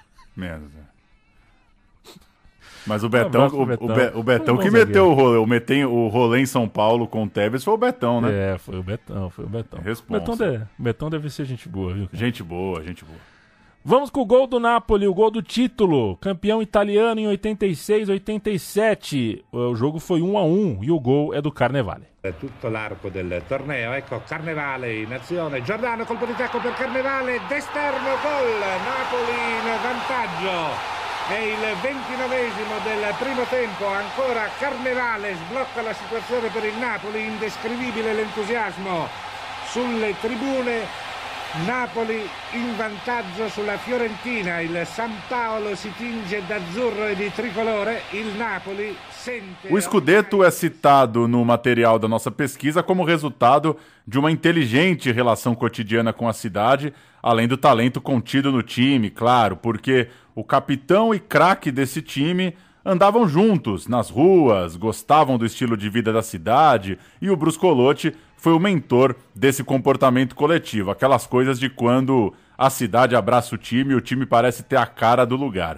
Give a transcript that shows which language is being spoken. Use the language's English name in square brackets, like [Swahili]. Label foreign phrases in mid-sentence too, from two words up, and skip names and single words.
[Portuguese] Mas o Betão, o Betão que meteu o rolê em São Paulo com o Tevez foi o Betão, né? Foi o Betão. Responsa. Betão deve ser gente boa, viu? Gente boa. Vamos com o gol do Napoli, o gol do título. Campeão italiano em 86, 87. O jogo foi 1-1 e o gol é do Carnevale. [Italian] Tutto l'arco del torneo, ecco Carnevale in azione, Giordano colpo di tacco per Carnevale, d'esterno gol, Napoli in vantaggio. È il 29esimo del primo tempo, ancora Carnevale sblocca la situazione per il Napoli, indescrivibile l'entusiasmo sulle tribune. Napoli in vantaggio sulla Fiorentina, il San Paolo si tinge d'azzurro e di tricolore, il Napoli sente... [Portuguese] O Scudetto é citado no material da nossa pesquisa como resultado de uma inteligente relação cotidiana com a cidade, além do talento contido no time, claro, porque o capitão e craque desse time andavam juntos nas ruas, gostavam do estilo de vida da cidade, e o Bruscolotti foi o mentor desse comportamento coletivo, aquelas coisas de quando a cidade abraça o time e o time parece ter a cara do lugar.